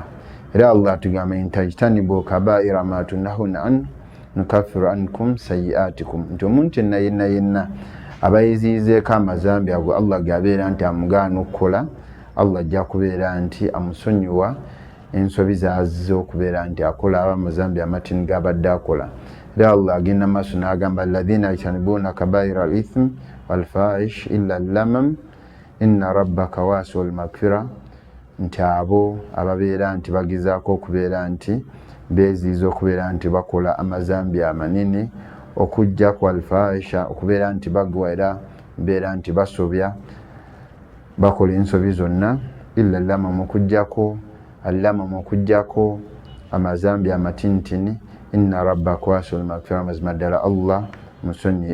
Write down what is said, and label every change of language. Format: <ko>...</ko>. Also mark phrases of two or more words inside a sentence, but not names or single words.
<lg>Era Allah tugamba</lg> <ar>إن تجتنبوا كبائر ما تنهون عنه نكفر عنكم سيئاتكم,</ar> <lg>nti omuntu yenna abayiziyizeeko amazambi ago Allah gabeera nti amugaana okukola, Allah ajja kubeera nti amusonyiwa ensobi zazize okubeera nti akola amazambi amatini gabadde akola. Era Allah agenda maaso n'agamba</lg> <ar>الذين يجتنبون كبائر الإثم والفواحش إلا اللمم إن ربك واسع المغفرة,</ar> <lg>nti abo ababeera nti bagezaako okubeera nti beeziiza okubeera nti bakola amazambi amanene okujja ku alfahisha, okubeera nti bagwa era beera nti basobya bakola ensobi zonna,</lg> <ar>إلا اللمم</ar> <lg>okujjako amazambi amatinitini,</lg> <ar>إن ربك واسع المغفرة,</ar> <lg>mazima ddala Allah musonyi.</lg>